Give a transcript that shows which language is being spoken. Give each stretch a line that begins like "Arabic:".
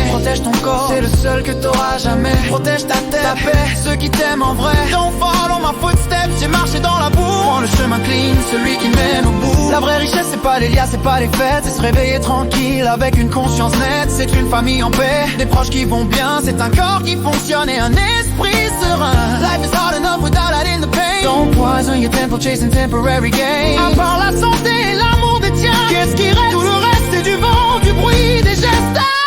French: Protège ton corps, c'est le seul que t'auras jamais. Protège ta tête, ta paix, ceux qui t'aiment en vrai.
English: Don't follow my footsteps,
French: j'ai marché dans la boue. Prends le chemin clean, celui qui mène au bout. La vraie richesse c'est pas les lias, c'est pas les fêtes. C'est se réveiller tranquille avec une conscience nette. C'est une famille en paix, des proches qui vont bien. C'est un corps qui fonctionne et un esprit serein.
English: Life is hard enough without that in the pain. Don't poison your temple chasing temporary gain.
French: À part la santé et l'amour des tiens, qu'est-ce qui reste? Tout le reste c'est du vent, du bruit, des gestes.